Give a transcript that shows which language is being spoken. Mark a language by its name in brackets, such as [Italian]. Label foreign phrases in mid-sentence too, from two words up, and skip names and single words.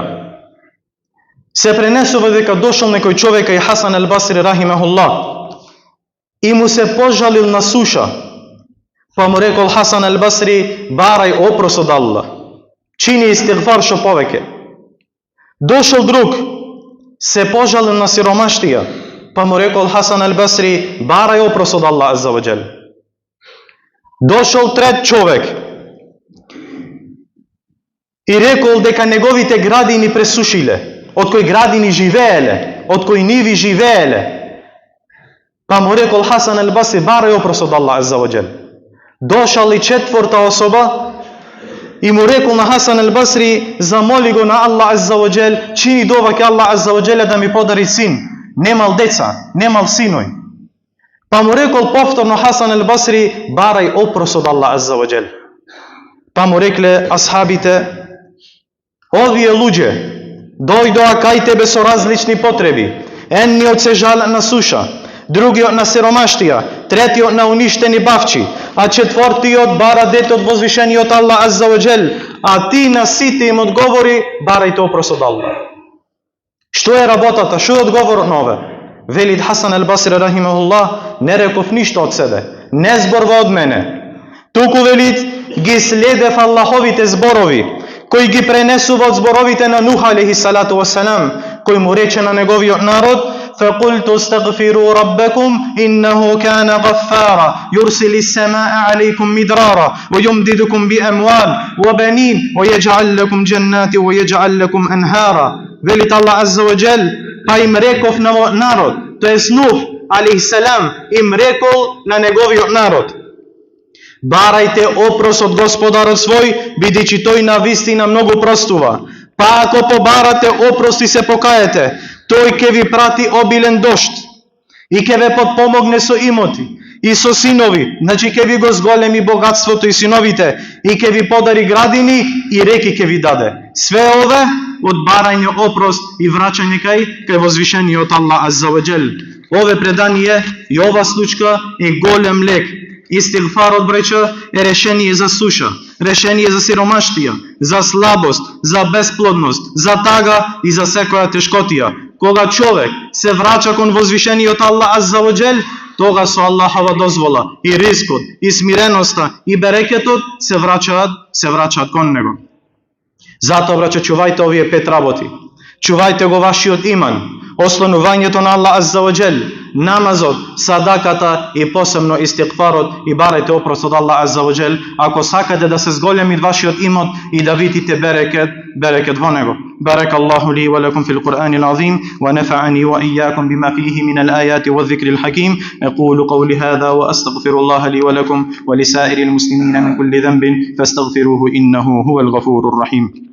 [Macedonian] Се пренесува дека дошол некој човек и Хасан ал-Басри рахимахуллах и му се пожалил на суша. Па му рекол Хасан ал-Басри: барај опрос од Аллах. чини истигфар што повеќе. Дошол друг, се пожалил на сиромаштија, па му рекол Хасан ал-Басри, барај опрос од Аллах [Arabic] عز وجل. [Macedonian] Дошол трет човек и рекол дека неговите градини пресушиле, од кои градини живееле, од кои ниви живееле. Па му рекол Хасан ал-Басри, барај опрос од Аллах [Arabic] عز وجل. [Macedonian] Дошал и четврта особа и му рекол на Хасан ал-Басри, замоли го на Аллах [Arabic] عز وجل, [Macedonian] чини дова ке Аллах [Arabic] عز وجل [Macedonian] да ми подари син. Немал деца, немал синој. Па му рекол повторно Хасан ал-Басри, барај опрос од Аллах [Arabic] عز وجل. [Macedonian] Па му рекле асхабите, овие луѓе дојдоа кај тебе со различни потреби. Едниот се жале на суша, другиот на сиромаштија, третиот на уништени бавчи, а четвртиот бара дете од возвишениот Аллах [Arabic] عز وجل, [Macedonian] а ти на сите им одговори, барајте опрос од Аллах. Што е работата? Што е одговорот на ове? Велит Хасан ал-Басри рахимахуллах, не реков ништо од себе, не зборва од мене. Туку велит, ги следев Аллаховите зборови, кои ги пренесува од зборовите на Нух [Arabic] عليه الصلاة والسلام, [Macedonian] кој му рече на неговиот народ, [Arabic] فَقُلْتُ اسْتَغْفِرُوا رَبَّكُمْ إِنَّهُ كَانَ غَفَّارًا يُرْسِلِ السَّمَاءَ عَلَيْكُمْ مِدْرَارًا وَيُمْدِدُكُمْ بِأَمْوَالٍ وَبَنِينَ وَيَجْعَلْ لَكُمْ جَنَّاتٍ وَيَجْعَلْ لَكُمْ أَنْهَارًا. [Macedonian] Велит Аллах [Arabic] عز وجل, [Macedonian] па им реков на народ, тоест Нух [Arabic] عليه السلام [Macedonian] им рекол на неговиот народ, барајте опрос од Господарот свој, бидејќи тој на вистина многу простува. Па ако побарате опрос и се покаете, тој ќе ви прати обилен дожд и ќе ве подпомогне со имоти и со синови, значи ќе ви го зголеми богатството и синовите и ќе ви подари градини и реки ќе ви даде. Све ове од барање опрос и враќање кај возвишениот Аллах [Arabic] عز وجل. [Macedonian] Ове предание и ова случка е голем лек. Истигфарот, бреќа, е решение за суша, решение за сиромаштија, за слабост, за бесплодност, за тага и за секоја тешкотија. Кога човек се враќа кон возвишениот Аллах [Arabic] عز وجل, [Macedonian] тога со Аллахова дозвола и рискот, и смиреноста, и берекетот се враќаат кон него. Затоа, браќа, чувајте овие 5 работи. Чувајте го вашиот иман, ослонувањето на Аллах [Arabic] عز وجل, [Macedonian] намазот, садаката и посебно истигфарот и барајте опрос од Аллах [Arabic] عز وجل, [Macedonian] ако сакате да се зголеми вашиот имот и да видите берекет во него. [Arabic] بارك الله لي ولكم في القرآن العظيم ونفعني وإياكم بما فيه من الآيات والذكر الحكيم. أقول قولي هذا وأستغفر الله لي ولكم ولسائر المسلمين من كل ذنب فاستغفروه إنه هو الغفور الرحيم.